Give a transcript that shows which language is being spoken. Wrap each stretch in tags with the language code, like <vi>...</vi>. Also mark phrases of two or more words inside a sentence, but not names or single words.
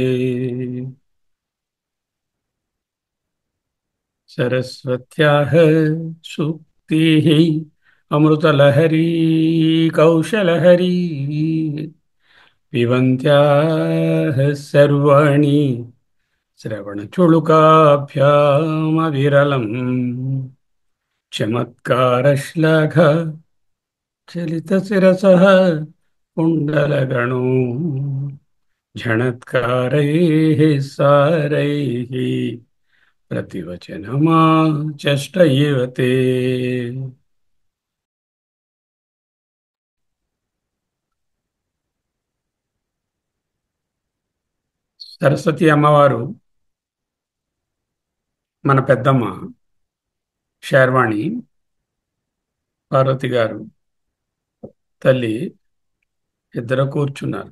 <sa>సరస్వత్యాః సూక్తిః అమృతలహరీ కౌశలహరీ పిబంత్యాః సర్వాణి శ్రవణచుళుకాభ్యామవిరళం చమత్కారశ్లాఘ చలితశిరసః कुण्डलगणो झणत्कारैः सारैः प्रतिवचनमाचष्ट इव ते.</sa> <te>సరస్వతి అమ్మవారు మన పెద్దమ్మ శర్వాణి పార్వతి గారు తల్లి ఇద్దరు కూర్చున్నారు.</te>